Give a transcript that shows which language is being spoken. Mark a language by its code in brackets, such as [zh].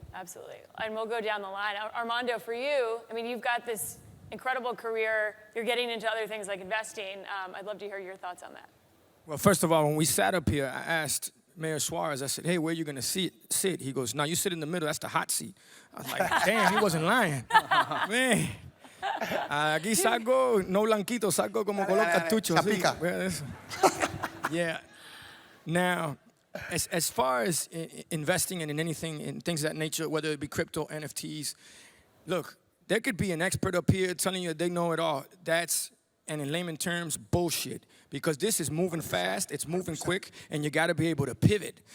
[en] Absolutely, and we'll go down the line. Armando, for you, I mean, you've got this incredible career. You're getting into other things like investing. I'd love to hear your thoughts on that. Well, first of all, when we sat up here, I asked Mayor Suarez, I said, hey, where are you going to sit? He goes, no, you sit in the middle. That's the hot seat. I was like, damn, he wasn't lying. [es] Man, aquí salgo, no blanquito, salgo como color cartucho. Chapica. [en] Yeah. Now, as far as investing in anything, in things of that nature, whether it be crypto, NFTs, look, there could be an expert up here telling you that they know it all. That's, and in layman terms, bullshit. Because this is moving fast, it's moving quick, and you gotta be able to pivot.